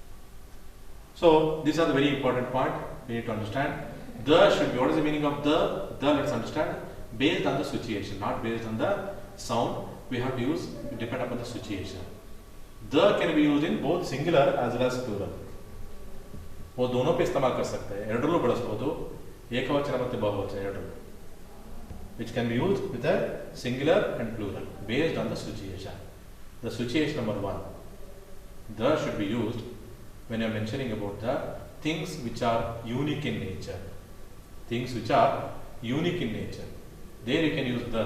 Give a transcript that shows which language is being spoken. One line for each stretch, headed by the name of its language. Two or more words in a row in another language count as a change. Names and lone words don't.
English: So these are the very important point we need to understand. The should be, what is the meaning of the? The, let's understand, based on the situation, not based on the sound. We have to use, depend upon the situation. The can be used in both singular as well as plural.
Hindi: वो दोनों पे इस्तेमाल कर सकते हैं
Kannada: ಎರಡರಲ್ಲೂ ಬಳಸಬಹುದು ಏಕವಚನ ಮತ್ತು ಬಹುವಚನ ಎರಡರಲ್ಲೂ
English: which can be used with a singular and plural based on the situation. The situation number 1, the should be used when you are mentioning about the things which are unique in nature. Things which are unique in nature, there you can use the.